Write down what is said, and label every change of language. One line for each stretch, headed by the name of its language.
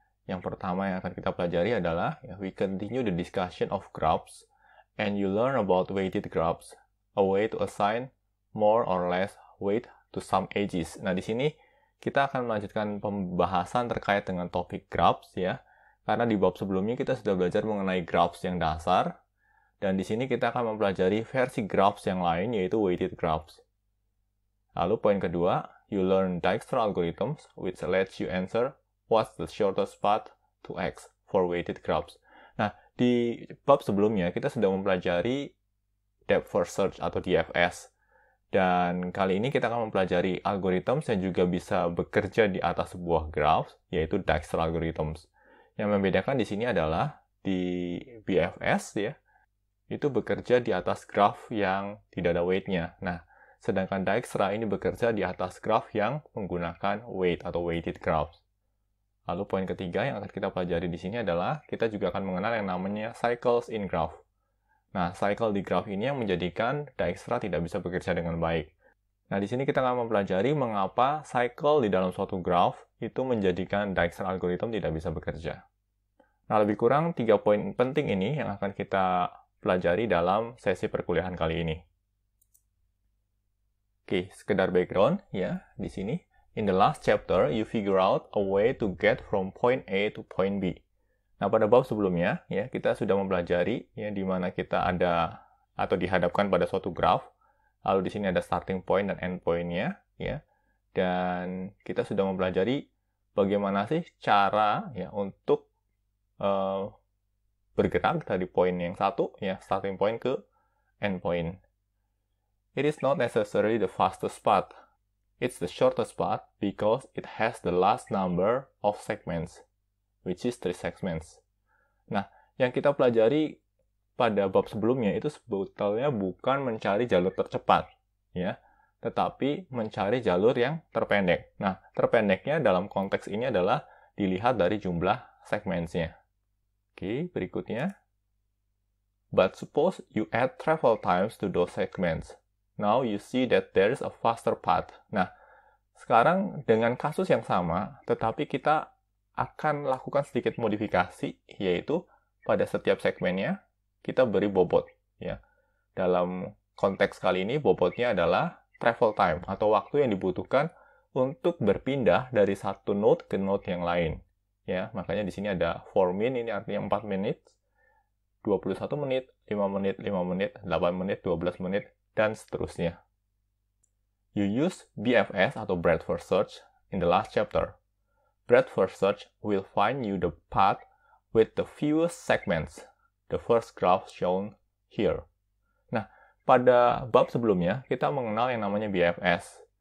Indonesian: Yang pertama yang akan kita pelajari adalah
English: we continue the discussion of graphs and you learn about weighted graphs, a way to assign more or less weight to some edges.
Indonesian: Nah, di sini kita akan melanjutkan pembahasan terkait dengan topik graphs ya. Karena di bab sebelumnya kita sudah belajar mengenai graphs yang dasar dan di sini kita akan mempelajari versi graphs yang lain yaitu weighted graphs. Lalu poin kedua, you learn Dijkstra algorithms which lets you answer what's the shortest path to X for weighted graphs. Nah, di bab sebelumnya kita sudah mempelajari depth first search atau DFS. Dan kali ini kita akan mempelajari algorithms yang juga bisa bekerja di atas sebuah graph, yaitu Dijkstra algorithms. Yang membedakan di sini adalah di BFS ya, itu bekerja di atas graph yang tidak ada weight-nya. Nah, sedangkan Dijkstra ini bekerja di atas graph yang menggunakan weight atau weighted graphs. Lalu poin ketiga yang akan kita pelajari di sini adalah kita juga akan mengenal yang namanya cycles in graph. Nah, cycle di graph ini yang menjadikan Dijkstra tidak bisa bekerja dengan baik. Nah, di sini kita akan mempelajari mengapa cycle di dalam suatu graph itu menjadikan Dijkstra algorithm tidak bisa bekerja. Nah, lebih kurang 3 poin penting ini yang akan kita pelajari dalam sesi perkuliahan kali ini. Oke, sekedar background ya di sini.
English: In the last chapter, you figure out a way to get from point A to point B.
Indonesian: Nah, pada bab sebelumnya ya kita sudah mempelajari ya di mana kita ada atau dihadapkan pada suatu graph. Lalu di sini ada starting point dan end point-nya ya. Dan kita sudah mempelajari bagaimana sih cara ya untuk bergerak dari poin yang satu ya starting point ke end point.
English: It is not necessarily the fastest path. It's the shortest path because it has the last number of segments, which is 3 segments.
Indonesian: Nah, yang kita pelajari pada bab sebelumnya itu sebetulnya bukan mencari jalur tercepat, ya, tetapi mencari jalur yang terpendek. Nah, terpendeknya dalam konteks ini adalah dilihat dari jumlah segmentsnya. Oke, berikutnya.
English: But suppose you add travel times to those segments. Now you see that there is a faster path.
Indonesian: Nah, sekarang dengan kasus yang sama, tetapi kita akan lakukan sedikit modifikasi, yaitu pada setiap segmennya kita beri bobot. Ya. Dalam konteks kali ini, bobotnya adalah travel time atau waktu yang dibutuhkan untuk berpindah dari satu node ke node yang lain. Ya, makanya di sini ada 4 min, ini artinya 4 menit, 21 menit, 5 menit, 5 menit, 8 menit, 12 menit, dan seterusnya.
English: You use BFS
Indonesian: atau
English: breadth first search in the last chapter. Breadth first search will find you the path with the fewest segments, the first graph shown here.
Indonesian: Nah, pada bab sebelumnya kita mengenal yang namanya BFS.